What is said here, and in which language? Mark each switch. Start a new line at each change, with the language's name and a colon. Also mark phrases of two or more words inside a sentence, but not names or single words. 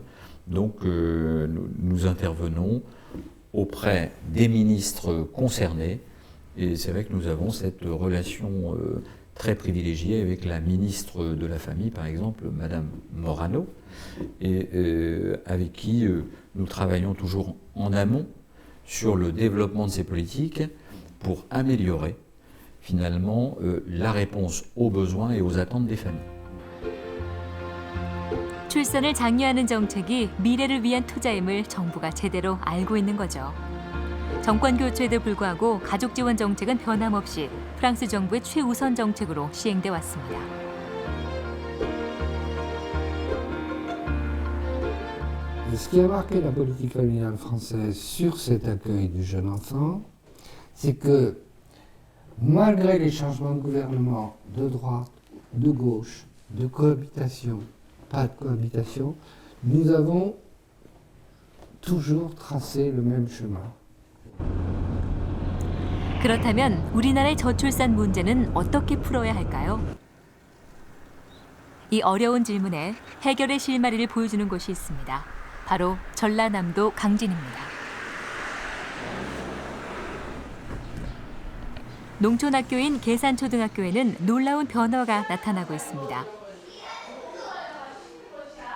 French: Donc nous intervenons auprès des ministres concernés et c'est vrai que nous avons cette relation très privilégiée avec la ministre de la Famille, par exemple, Madame Morano, et avec qui nous travaillons toujours en amont sur le développement de ces politiques pour améliorer finalement la réponse aux besoins et aux attentes des familles.
Korean: 출산을 장려하는 정책이 미래를 위한 투자임을 정부가 제대로 알고 있는 거죠. 정권 교체에도 불구하고 가족 지원 정책은 변함없이 프랑스 정부의 최우선 정책으로 시행돼 왔습니다.
French: Ce qui a marqué la politique familiale française sur cet accueil du jeune enfant, c'est que malgré les changements de gouvernement de droite, de gauche, de cohabitation, pas de cohabitation, nous avons toujours tracé le même chemin.
Korean: 그렇다면 우리나라의 저출산 문제는 어떻게 풀어야 할까요? 이 어려운 질문에 해결의 실마리를 보여주는 곳이 있습니다. 바로 전라남도 강진입니다. 농촌학교인 계산초등학교에는 놀라운 변화가 나타나고 있습니다.